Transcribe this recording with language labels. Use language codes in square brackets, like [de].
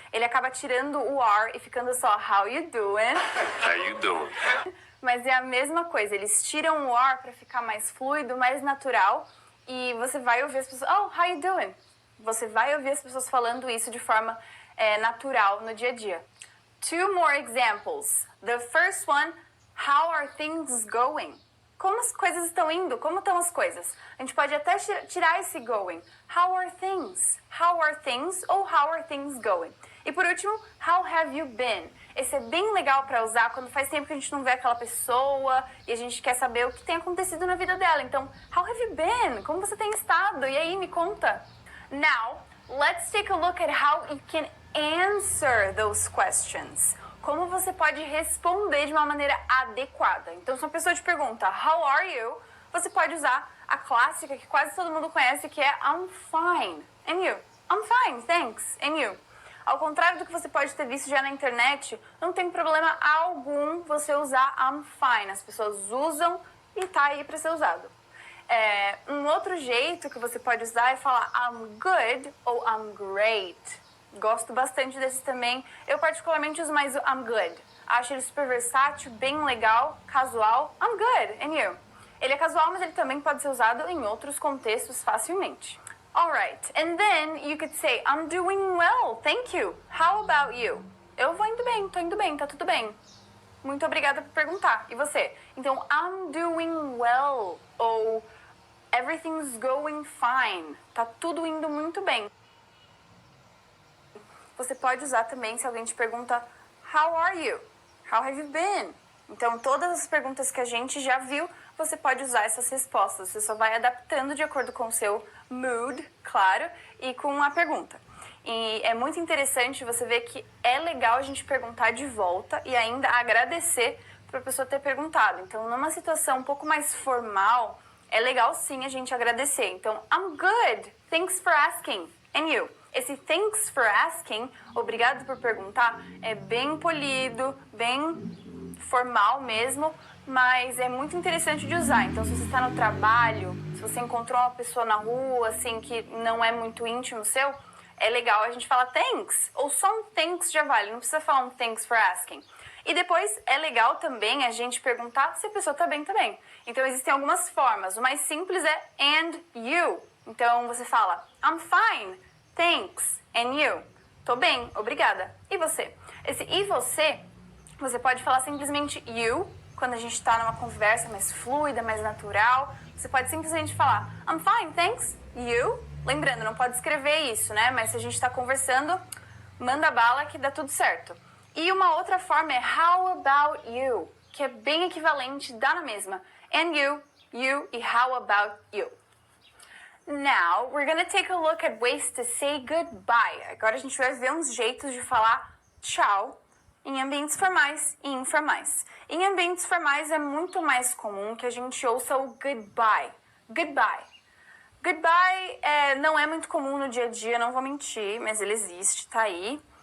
[pt] Ele acaba tirando o are e ficando só [en] how you doing. How you doing? [pt] Mas é a mesma coisa, eles tiram o are para ficar mais fluido, mais natural. E você vai ouvir as pessoas, oh, [en] how you doing? [pt] Você vai ouvir as pessoas falando isso de forma natural no dia a dia. [en] Two more examples. The first one, how are things going? [pt] como as coisas estão indo, como estão as coisas. A gente pode até tirar esse going. [en] How are things? How are things ou how are things going? [pt] E por último, [en] how have you been? [pt] Esse é bem legal para usar quando faz tempo que a gente não vê aquela pessoa e a gente quer saber o que tem acontecido na vida dela. Então, [en] how have you been? [pt] Como você tem estado? E aí, me conta. [en] Now, let's take a look at how you can answer those questions. [pt] Como você pode responder de uma maneira adequada. Então, se uma pessoa te pergunta, how are you? Você pode usar a clássica que quase todo mundo conhece, que é [en] I'm fine. And you? I'm fine, thanks. And you? [pt] Ao contrário do que você pode ter visto já na internet, não tem problema algum você usar I'm fine. As pessoas usam e tá aí para ser usado. Um outro jeito que você pode usar é falar [en] I'm good [pt] ou [en] I'm great. [pt] Gosto bastante desse também. Eu particularmente uso mais o I'm good. Acho ele super versátil, bem legal, casual. [en] I'm good, and you? [pt] Ele é casual, mas ele também pode ser usado em outros contextos facilmente. [en] Alright, and then you could say, I'm doing well, thank you. How about you? [pt] Eu vou indo bem, tô indo bem, tá tudo bem. Muito obrigada por perguntar. E você? [en] Então, I'm doing well, ou everything's going fine. [pt] Tá tudo indo muito bem. Você pode usar também se alguém te pergunta, [en] how are you? How have you been? [pt] Então, todas as perguntas que a gente já viu, você pode usar essas respostas. Você só vai adaptando de acordo com o seu mood, claro, e com a pergunta. E é muito interessante você ver que é legal a gente perguntar de volta e ainda agradecer para a pessoa ter perguntado. Então, numa situação um pouco mais formal, é legal sim a gente agradecer. [en] Então, I'm good, thanks for asking. And you? [pt] Esse [en] thanks for asking, [pt] obrigado por perguntar, é bem polido, bem formal mesmo, mas é muito interessante de usar. Então, se você está no trabalho, se você encontrou uma pessoa na rua, assim, que não é muito íntimo seu, é legal a gente falar thanks, ou só um thanks já vale, não precisa falar um [en] thanks for asking. [pt] E depois, é legal também a gente perguntar se a pessoa tá bem também. Então, existem algumas formas. O mais simples é and you. Então, você fala [en] I'm fine, thanks, and you? [pt] Tô bem, obrigada. E você? Esse e você pode falar simplesmente you, quando a gente tá numa conversa mais fluida, mais natural. Você pode simplesmente falar [en] I'm fine, thanks, you? [pt] Lembrando, não pode escrever isso, né? Mas se a gente tá conversando, manda bala que dá tudo certo. E uma outra forma é [en] how about you, [pt] que é bem equivalente, dá na mesma. [en] And you e how about you. Now, we're gonna take a look at ways to say goodbye. [pt] Agora a gente vai ver uns jeitos de falar tchau em ambientes formais e informais. Em ambientes formais é muito mais comum que a gente ouça o goodbye. Goodbye. Goodbye não é muito comum no dia a dia, não vou mentir, mas ele existe, tá aí.